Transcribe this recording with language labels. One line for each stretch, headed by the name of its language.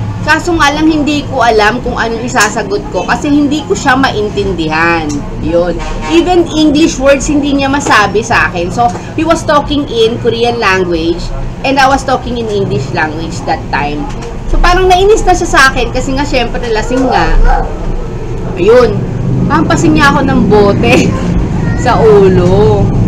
Filipino: Kaso nga lang hindi ko alam kung anong isasagot ko kasi hindi ko siya maintindihan. Yun.
English: Even English words
Filipino: hindi niya masabi sa akin.
English: So, he was talking in Korean language and I was talking in English language that time.
Filipino: So, parang nainis na siya sa akin kasi nga syempre lasing nga. Ayun. Pampasin niya ako ng bote sa ulo.